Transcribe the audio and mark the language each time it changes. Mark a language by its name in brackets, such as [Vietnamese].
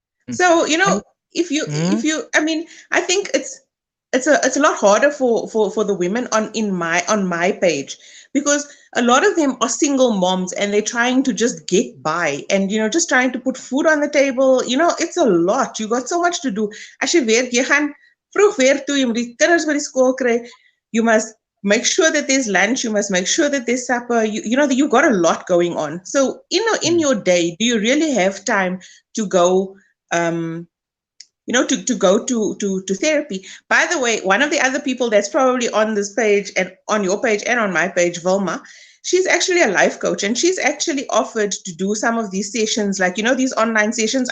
[English] So, you know, if you, I mean, I think it's a lot harder for the women on my page, because a lot of them are single moms and they're trying to just get by and, you know, just trying to put food on the table. You know, it's a lot. You got so much to do. [Afrikaans] As jy werk, jy gaan vroeg weer toe, jy moet die kinders by die skool kry. [English] You must make sure that there's lunch. You must make sure that there's supper. You know, you've got a lot going on. So, you know, in your day, do you really have time to go you know, to go to therapy? By the way, one of the other people that's probably on this page and on your page and on my page, Vilma, she's actually a life coach, and she's actually offered to do some of these sessions, like, you know, these online sessions.